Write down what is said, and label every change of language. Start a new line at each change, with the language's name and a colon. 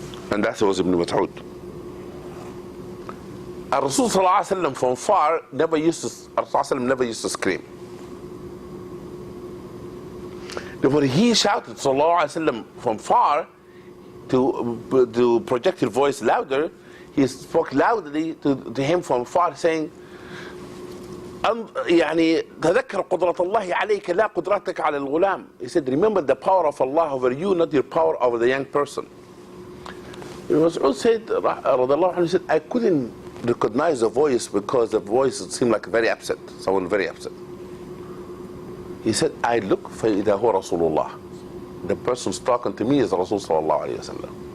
English: And that was Ibn Mas'ud. Rasul sallallahu alayhi wa sallam from far never used to scream. Therefore he shouted sallallahu alayhi wa sallam from far to project his voice louder. He spoke loudly to him from far, saying,
Arabic: يعني تذكر قدرة الله عليك لا قدرتك على الغلام.
English: He said, remember the power of Allah over you, not your power over the young person. Mas'ud said,
Arabic: رضي الله عنه,
English: said, I couldn't recognize the voice because the voice seemed like very upset, someone very upset. He said, I look
Arabic: فإذا هو رسول الله.
English: The person's talking to me is Rasul sallallahu alayhi wa sallam.